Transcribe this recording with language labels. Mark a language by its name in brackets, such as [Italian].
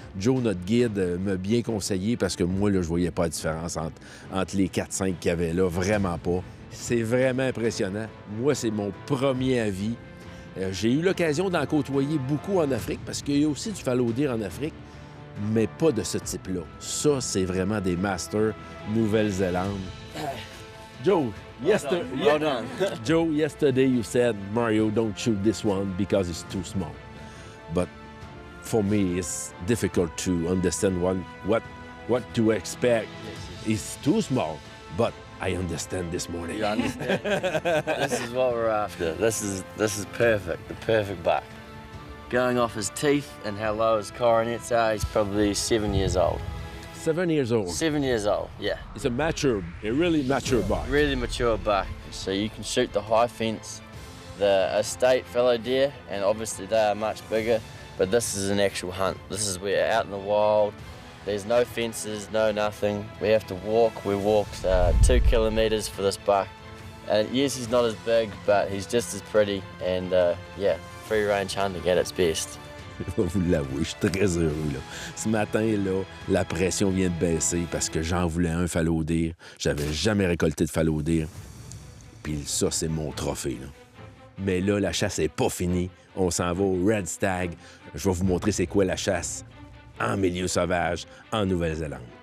[French] Joe, notre guide, m'a bien conseillé parce que moi, là, je voyais pas la différence entre les 4-5 qu'il y avait là. Vraiment pas. C'est vraiment impressionnant. Moi, c'est mon premier avis. J'ai eu l'occasion d'en côtoyer beaucoup en Afrique parce qu'il y a aussi du fallow deer en Afrique, mais pas de ce type-là. Ça, c'est vraiment des masters Nouvelle-Zélande. [English] Joe, Well done. Joe, yesterday you said, Mario, don't shoot this one because it's too small. But for me, it's difficult to understand what to expect. It's too small, but I understand this morning. You understand? This is what we're after. This is perfect. The perfect buck. Going off his teeth and how low his coronets are, he's probably 7 years old. 7 years old. 7 years old, yeah. It's a really mature buck. Really mature buck. So you can shoot the high fence, the estate fallow deer, and obviously they are much bigger, but this is an actual hunt. This is where out in the wild, there's no fences, no nothing. We have to walk. We walked 2 kilometers for this buck. And yes, he's not as big, but he's just as pretty. And yeah, free range hunting at its best. [French] Je vais vous l'avouer, je suis très heureux, là. Ce matin, là, la pression vient de baisser parce que j'en voulais un fallow deer. J'avais jamais récolté de fallow deer. Puis ça, c'est mon trophée, là. Mais là, la chasse n'est pas finie. On s'en va au Red Stag. Je vais vous montrer c'est quoi la chasse en milieu sauvage en Nouvelle-Zélande.